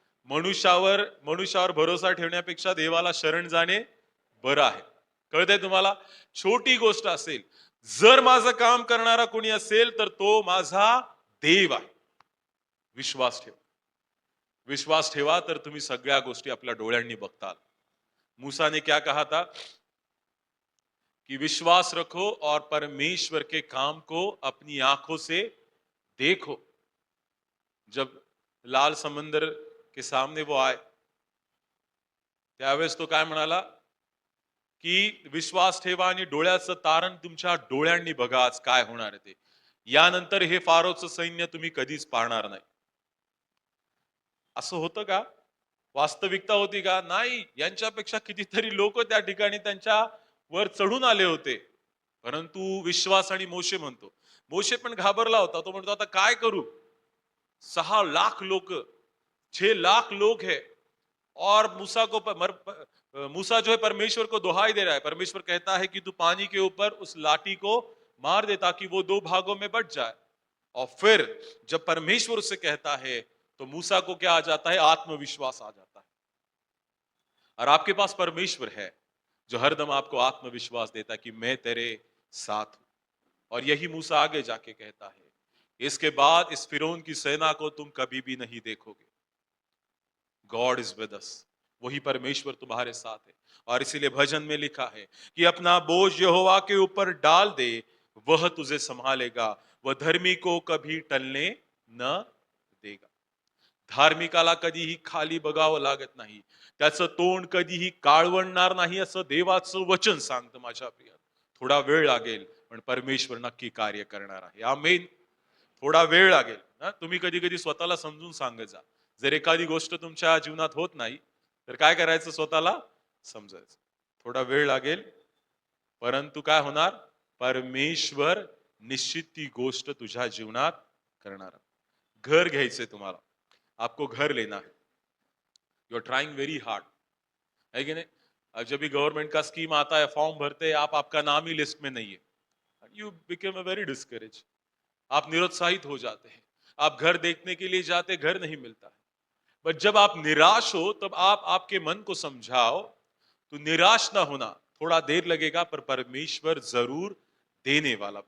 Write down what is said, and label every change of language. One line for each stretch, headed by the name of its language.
Marathi: मनुष्यावर भरोसा ठेवण्यापेक्षा देवाला शरण जाणे बरं आहे। कळतंय तुम्हाला? छोटी गोष्ट असेल, जर माझं काम करणारा कोणी असेल तर तो माझा देव आहे। विश्वास ठेवा, विश्वास ठेवा, तर तुम्ही सगळ्या गोष्टी आपल्या डोळ्यांनी बघताल।
Hindi: मूसा ने क्या कहा था कि विश्वास रखो और परमेश्वर के काम को अपनी आंखों से देखो। जब लाल समंदर के सामने वो आए,
Marathi: त्यावेळेस तो काय म्हणाला की विश्वास ठेवा आणि डोळ्याचं तारण तुमच्या डोळ्यांनी बघा आज काय होणार आहे ते। यानंतर हे फारोचं सैन्य तुम्ही कधीच पाहणार नाही। असं होतं का? वास्तविकता होती का? नाही। यांच्यापेक्षा कितीतरी लोक त्या ठिकाणी त्यांच्या वर चढून आले होते, परंतु विश्वास आणि मोशे म्हणतो, मोशे पण घाबरला होता। तो म्हणतो आता काय करू?
Hindi: 6 लाख लोक, 6 लाख लोग है, और मूसा जो है परमेश्वर को दुहाई दे रहा है। परमेश्वर कहता है कि तू पानी के ऊपर उस लाठी को मार दे ताकि वो 2 भागों में बट जाए। और फिर जब परमेश्वर उससे कहता है तो मूसा को क्या आ जाता है? आत्मविश्वास आ जाता है। और आपके पास परमेश्वर है जो हरदम आपको आत्मविश्वास देता है कि मैं तेरे साथ हूं। और यही मूसा आगे जाके कहता है, इसके बाद इस फिरौन की सेना को तुम कभी भी नहीं देखोगे।
English: God is with us,
Hindi: वही परमेश्वर तुम्हारे साथ है। और इसीलिए भजन में लिखा है कि अपना बोझ यहोवा के ऊपर डाल दे, वह तुझे संभालेगा, वह धर्मी को कभी टलने न देगा।
Marathi: धार्मिकाला कधीही खाली बघावं लागत नाही, त्याचं तोंड कधीही काळवणार नाही असं देवाचं वचन सांगतं माझ्या प्रिया. थोडा वेळ लागेल पण परमेश्वर नक्की कार्य करणार आहे. आमेन. थोडा वेळ लागेल ना. तुम्ही कधी कधी स्वतःला समजून सांगत जा. जर एखादी गोष्ट तुमच्या जीवनात होत नाही तर काय करायचं, स्वतःला समजायचं. थोडा वेळ लागेल परंतु काय होणार, परमेश्वर निश्चित ती गोष्ट तुझ्या जीवनात करणार. घर घ्यायचंय तुम्हाला,
Hindi: आपको घर लेना है,
English: you are trying very hard,
Hindi: है कि नहीं? जब भी गवर्नमेंट का स्कीम आता है, फॉर्म भरते हैं आप, आपका नाम ही लिस्ट में नहीं है,
English: you become a very discourage,
Hindi: आप निरुत्साहित हो जाते हैं। आप घर देखने के लिए जाते, घर नहीं मिलता है। बट जब आप निराश हो तब आप आपके मन को समझाओ, तो निराश ना होना, थोड़ा देर लगेगा पर परमेश्वर जरूर देने वाला।